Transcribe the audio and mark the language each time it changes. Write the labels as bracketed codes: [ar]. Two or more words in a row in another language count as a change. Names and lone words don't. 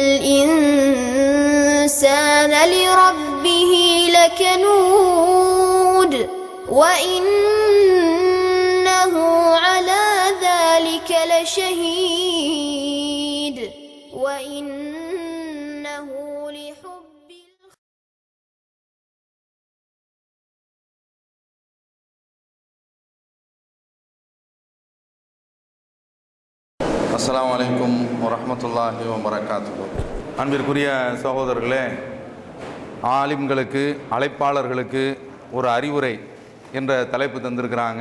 [ar] الإنسان لربه لكنود وإنه على ذلك لشهيد وإنه لحب السلام عليكم ورحمة الله وبركاته. [ta] அன்பிற்குரிய சகோதரர்களே, ஆலிம்களுக்கு அழைப்பாளர்களுக்கு ஒரு அறிவுரை என்ற தலைப்பு தந்திருக்கிறாங்க.